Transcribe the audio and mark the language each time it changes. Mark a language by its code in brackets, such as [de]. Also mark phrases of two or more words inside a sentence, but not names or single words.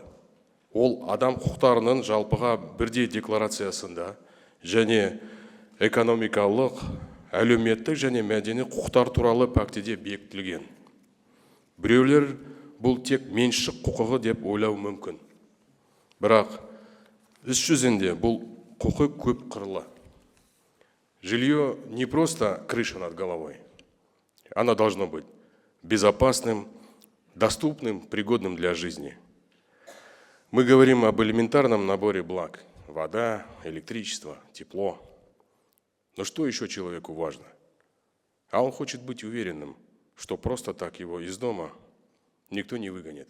[kk] Ол адам құқықтарының жалпыға бірдей декларациясында және экономикалық, әлеуметтік және мәдени құқықтар туралы пактіде бекітілген. Біреулер бұл тек меншік құқығы деп ойлау мүмкін. Бірақ іс жүзінде бұл құқық көп қырлы. [ru] Жилье не просто крыша над головой. Оно должно быть безопасным, доступным, пригодным для жизни. Мы говорим об элементарном наборе благ. Вода, электричество, тепло. Но что еще человеку важно? А он хочет быть уверенным, что просто так его из дома никто не выгонит.